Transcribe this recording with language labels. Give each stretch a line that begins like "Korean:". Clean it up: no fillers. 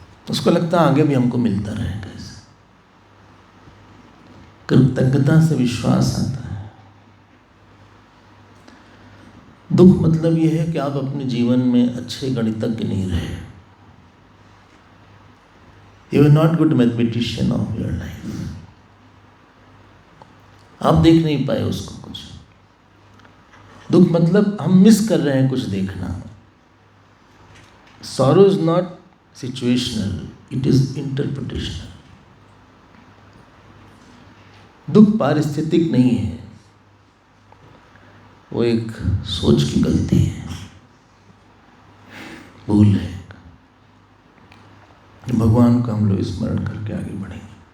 Hindi: उसको लगता है आगे भी हमको मिलता रहेगा। इसे कृतज्ञता से विश्वास आता है। दुख मतलब यह है कि आप अपने जीवन में अच्छे गणितज्ञ नहीं रहे।
English: You are not good mathematician of your life.
Hindi: आप देख नहीं पाए उसको कुछ। दुख मतलब हम मिस कर रहे हैं कुछ देखना।
English: Sorrow is not situational, it is interpretational.
Hindi: दुख पारिस्थितिक नहीं है, वो एक सोच की गलती है, भूल है। भगवान को हम लोग स्मरण करके आगे बढ़ेंगे।